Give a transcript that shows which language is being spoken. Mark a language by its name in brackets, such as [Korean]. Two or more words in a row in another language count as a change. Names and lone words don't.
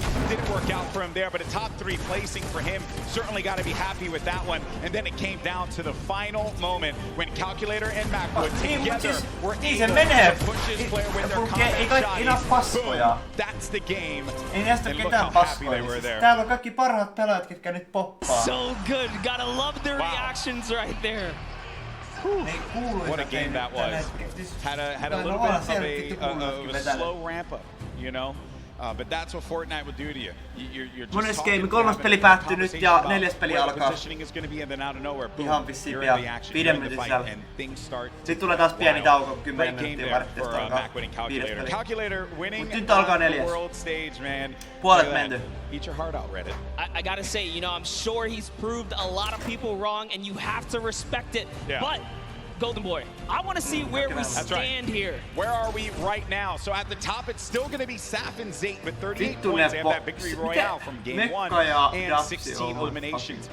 [English] Didn't work out for him there, but a top 3 placing for him. Certainly got to be happy with that one. And then it came down to the final moment when Calculator and Macwood together were able to push his player with their combat shotties. Boom, that's the game. And look how happy they were there. [Finnish] Täällä on kaikki parhaat pelaajat, ketkä nyt poppaa. [English] So good. Gotta love their reactions right there. What a game that was. Had a little bit of a slow ramp up, you know? But that's what Fortnite will do to you. You're just game, 3. [Finnish] peli päättyy nyt ja 4. peli alkaa. Ihan vissiin pian pidemmän sisällä. Sitten tulee taas pieni tauko, 10 minuuttia vartteesta alkaa 5. peli. Mut nyt alkaa 4. Puolet menty. [English] Eat your heart out, Reddit. I gotta say, you know, I'm sure he's proved a lot of people wrong, and you have to respect it. Yeah. But Golden Boy, I want to see where we stand here. Where are we right now? So at the top, it's still going to be Saf and Zate with 38 points. They have that victory royale from game 1 and 16 eliminations.